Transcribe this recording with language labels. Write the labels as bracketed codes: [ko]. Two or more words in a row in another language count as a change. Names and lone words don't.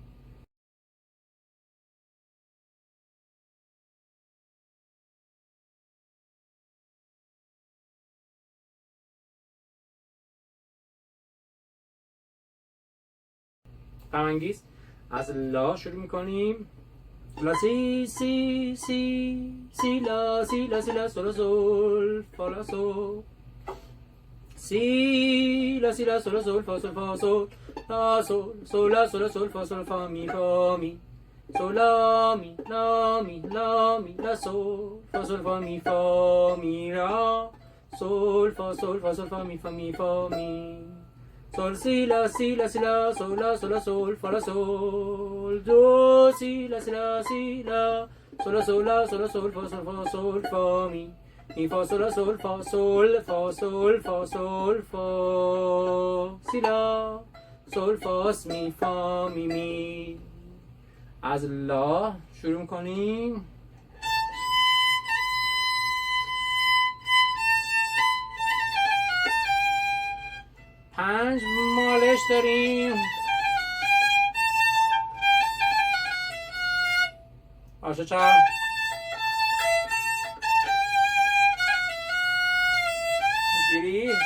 [fa] غم انگیز از لا شروع میکنیم. لا سی سی سی سی لا سی لا سی لا سول سول فا لا سول سی لا سی لا سول سول فا سول فا سول لا سول سول لا سول سول فا سول فا می سول لا می لا می لا می لا سول فا سول فا می را سول فا سول فا می فا می sol si la sol la sol fa la sol do si la sol la sol la sol fa fa mi fa sol la sol fa sol fa si la sol fa mi fa می. از لا شروع می‌کنیم. پنج مالش داریم. آشه چهار گیری